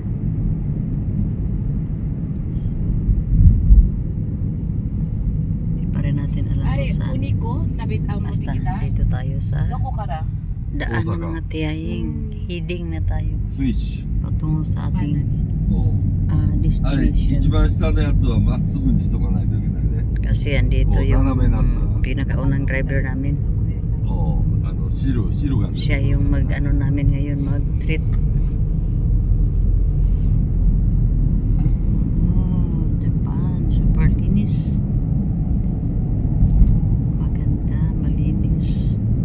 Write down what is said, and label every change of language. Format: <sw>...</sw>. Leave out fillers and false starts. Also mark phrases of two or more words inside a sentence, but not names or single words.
<tl>Hindi pa rin natin alam kung saan. Basta dito tayo sa daan ng mga tiyaying. Heading na tayo. Switch. Patungo sa ating</tl> <ja>あれ、</ja> <en>destination.</en> <ja>一番下のやつはまっすぐにしとかないといけないね。</ja> <tl>Kasi andito yung</tl> <ja>斜めなんだ。</ja> <tl>pinakaunang driver namin.</tl> <ja>汁がね。</ja> <tl>Siya yung mag-ano namin ngayon, mag-treat. Oh, Japan. Super linis. Maganda, malinis.</tl>